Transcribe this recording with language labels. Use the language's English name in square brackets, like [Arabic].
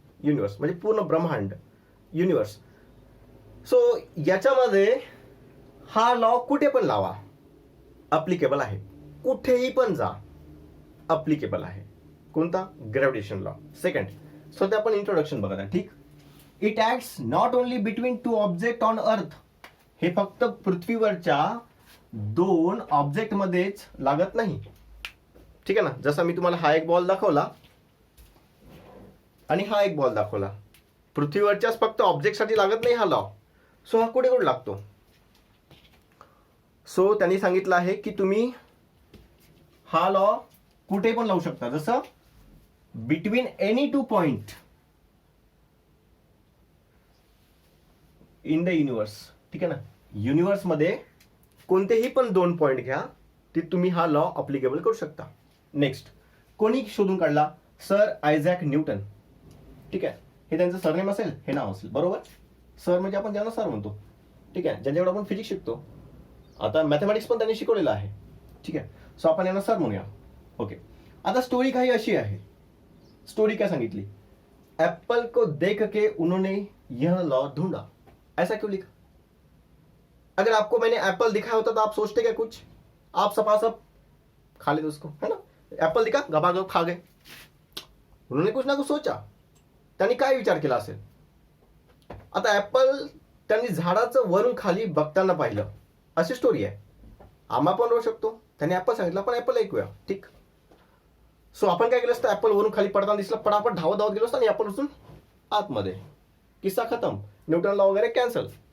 [Marathi] Universe म्हणजे पूर्ण ब्रह्मांड, युनिव्हर्स. सो याच्यामध्ये हा लॉ कुठे पण लावा अप्लिकेबल आहे, कुठेही पण जा अप्लिकेबल आहे. कोणता, ग्रॅव्हिटेशन लॉ. सेकंड, सो ते आपण इंट्रोडक्शन बघा. [English] ठीक, it acts not only between 2 object on earth. [Marathi] हे फक्त पृथ्वीवरच्या 2 ऑब्जेक्ट मध्येच लागत नाही. ठीक आहे ना. जसा मी तुम्हाला हा एक बॉल दाखवला आणि हा एक बॉल दाखवला, पृथ्वीवरच्याच फक्त ऑब्जेक्टसाठी लागत नाही हा लॉ, सो हा कुठे कुठे लागतो? सो त्यांनी सांगितलं आहे की तुम्ही हा लॉ कुठे पण लावू शकता, जसं [English] Between any two point in the universe. [Marathi] ठीक आहे ना, युनिवर्समध्ये कोणतेही पण 2 पॉइंट घ्या, ते तुम्ही हा लॉ अप्लिकेबल करू शकता. नेक्स्ट, कोणी शोधून काढला? Sir Isaac Newton. ठीक आहे, हे त्यांचं सरनेम असेल, हे नाव असेल, बरोबर. सर म्हणजे आपण ज्यांना सर म्हणतो. ठीक आहे, ज्यांच्याकडे आपण फिजिक्स शिकतो, आता मॅथमॅटिक्स पण त्यांनी शिकवलेलं आहे. ठीक आहे, सो आपण यांना सर म्हणूया. ओके, आता स्टोरी काही अशी आहे. स्टोरी क्या सांगितली? [Hindi] एप्पल को देख के उन्होंने यह लॉ ढूंढा. ऐसा क्यों लिखा? अगर आपको मैंने एप्पल दिखाया होता तो आप सोचते क्या कुछ? आप सपासप खा लेते उसको, है ना. एप्पल दिखा, गपागप खा गए. उन्होंने कुछ ना कुछ सोचा. [Marathi] त्यांनी काय विचार केला असेल? आता ऍपल त्यांनी झाडाचं वरून खाली बघताना पाहिलं, अशी स्टोरी आहे. आम्हा पण होऊ शकतो. त्यांनी ऍपल सांगितलं, पण ऍपल ऐकूया. ठीक. सो आपण काय केलं असतं? ऍपल वरून खाली पडताना दिसलं, पटापट धावत धावत गेलो असतो आणि आपण उचलून आतमध्ये. किस्सा खतम. न्यूटन लॉ वगैरे कॅन्सल.